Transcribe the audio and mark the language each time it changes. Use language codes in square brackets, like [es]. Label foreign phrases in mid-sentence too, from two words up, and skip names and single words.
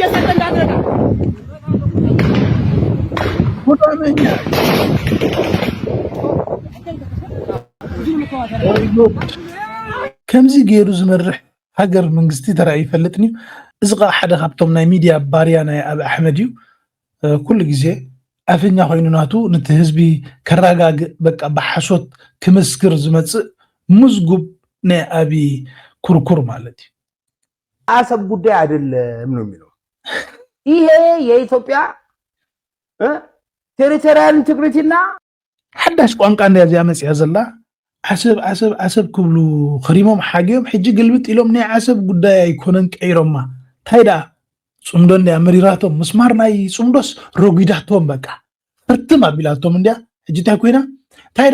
[ti] ከምዚ ገይሩ ዝመርሕ ሃገር መንግስቲ ተራእዩ ይፈልጥኒ እዚ ቃ ሓደ ካብቶም ናይ ሚድያ ባርያ ናይ አብይ አሕመድ እዩ። ኩሉ ግዜ ኣፈኛ ኮይኑ ናቱ ነቲ ህዝቢ ከረጋግእ በቃ ብሓሶት ክመስክር ዝመፅእ ምዝጉብ ናይ አብይ ኩርኩር ማለት እዩ። [am] አሰብ ጉዳይ አይደለም ነው የሚለው። ይሄ የኢትዮጵያ [en] territorial integrity [ti] ሓዳሽ ቋንቋ እንደዚያ መፅያ ዘላ ዓሰብ ክብሉ ኸሪሞም ሓጊዮም ሕጂ ግልብጥ ኢሎም ናይ ዓሰብ ጉዳይ ኣይኮነን ቀይሮማ ታይዳ ጽምዶ እንድያ መሪራቶም ምስማር ናይ ጽምዶስ ረጉዳቶም በቃ ፍርትም ኣቢላቶም እንድያ ሕጂ እንታይ ኮይና ታይዳ